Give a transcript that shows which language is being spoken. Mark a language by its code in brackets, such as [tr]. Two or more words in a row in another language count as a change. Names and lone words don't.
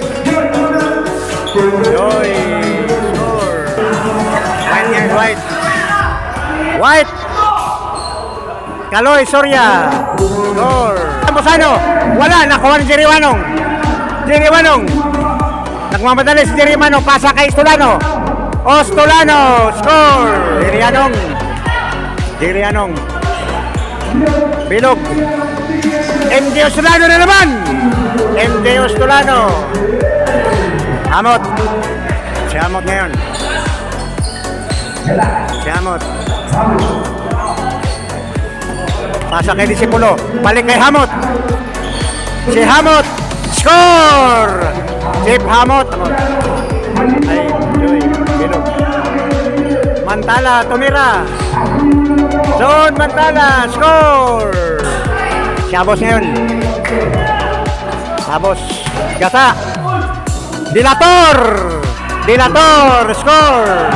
[tl] Joy. Score. White yan, white. White. Kaloy, Soria. Score. Musano. Wala. Nakuha ni Jerry Wanong. Jerry Wanong. Nagmamadali si Jerry Wanong. Pasa kay Ostolano. Ostolano. Score. Jerry Wanong. Jerry Wanong. Bilog. MJ Ostolano na naman. MJ Ostolano. Hamot. Si Hamot ngayon. Si Hamot. Pasa kay Disipulo. Balik kay Hamot. Si Hamot. Score! Si Hamot. Ay, Joy. Bilog. Mantala. Tumira. John Mantala. Score! Si Abos ngayon. Abos. Gata. Dilator. Dilator. Score!